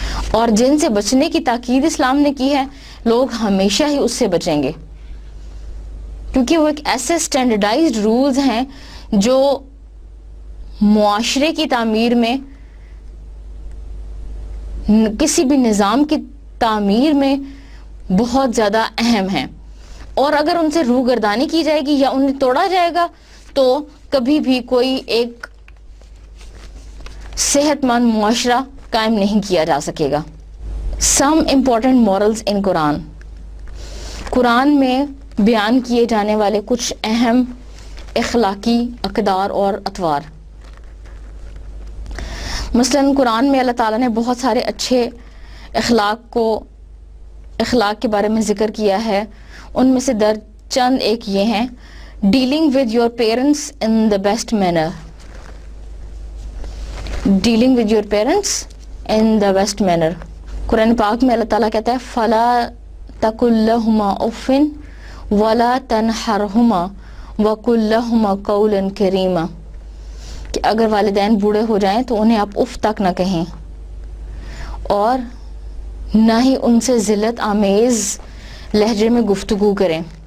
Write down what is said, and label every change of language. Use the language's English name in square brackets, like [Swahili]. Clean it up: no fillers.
[Urdu] اور جن سے بچنے کی تاکید اسلام نے کی ہے لوگ ہمیشہ ہی اس سے بچیں گے، کیونکہ وہ ایک ایسے سٹینڈرڈائزڈ رولز ہیں جو معاشرے کی تعمیر میں، کسی بھی نظام کی تعمیر میں بہت زیادہ اہم ہیں. اور اگر ان سے روگردانی کی جائے گی یا انہیں توڑا جائے گا تو کبھی بھی کوئی ایک صحت مند معاشرہ قائم نہیں کیا جا سکے گا. [English] Some important morals in Quran. [Urdu] قرآن میں بیان کیے جانے والے کچھ اہم اخلاقی اقدار اور اطوار. مثلاً قرآن میں اللہ تعالیٰ نے بہت سارے اچھے اخلاق کے بارے میں ذکر کیا ہے. ان میں سے درج چند ایک یہ ہیں: [English] Dealing with your parents in the best manner. Dealing with your parents in the best manner. [Urdu] قرآن پاک میں اللہ تعالیٰ کہتا ہے [Arabic] فَلَا تَقُلْ لَهُمَا أُفٍّ وَلَا تَنْحَرْهُمَا وَقُلْ لَهُمَا قَوْلًا كَرِيمًا، [Urdu] کہ اگر والدین بوڑھے ہو جائیں تو انہیں آپ اف تک نہ کہیں اور نہ ہی ان سے ذلت آمیز لہجے میں گفتگو کریں.